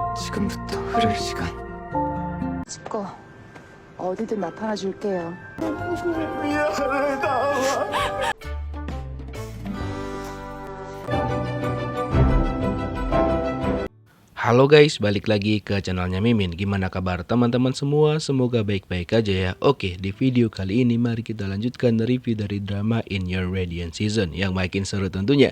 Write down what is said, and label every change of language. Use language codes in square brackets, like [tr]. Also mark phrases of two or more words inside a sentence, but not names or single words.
[ko] 지금부터 흐를 시간. 집거 어디든 나타나 줄게요. [id] Halo guys, balik lagi ke channelnya Mimin. Gimana kabar teman-teman semua? Semoga baik-baik aja ya. Oke, di video kali ini mari kita lanjutkan review dari drama In Your Radiant Season yang makin seru tentunya.